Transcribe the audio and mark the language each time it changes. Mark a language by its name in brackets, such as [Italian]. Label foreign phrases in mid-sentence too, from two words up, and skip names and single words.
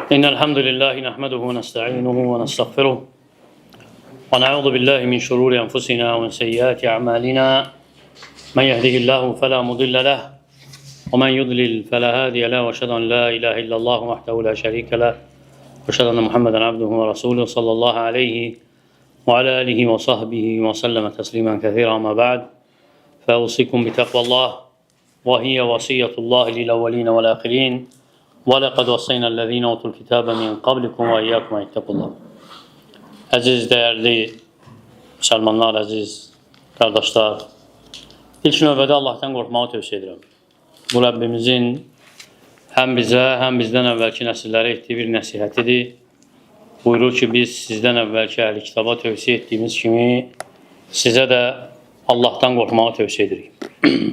[Arabic] إن الحمد لله نحمده ونستعينه ونستغفره ونعوذ بالله من شرور أنفسنا ومن سيئات أعمالنا من يهده الله فلا مضل له ومن يضلل فلا هادي له وأشهد أن لا إله إلا الله وحده لا شريك له وأشهد أن محمدا عبده ورسوله صلى الله عليه وعلى آله وصحبه وسلم تسليما كثيرا. أما بعد فأوصيكم بتقوى الله وهي وصية الله للأولين والآخرين وَلَقَدْ وَصَّيْنَا الَّذ۪ينَ اُوتُوا الْكِتَابَ مِنْ قَبْلِكُمْ وَاِيَّاكُمْ اِتَّقُوا اللّٰهِ. [Azerbaijani] Əziz, dəyərli müsəlmanlar, əziz qardaşlar, ilk növbədə Allah'tan qorxmağı tövsiyə edirəm. Bu Rəbbimizin həm bizə, həm bizdən əvvəlki nəsillərə etdiyi bir nəsihətidir. Buyurur ki, biz sizdən əvvəlki əhli kitaba tövsiyə etdiyimiz kimi sizə də Allah'tan qorxmağı tövsiyə edirik.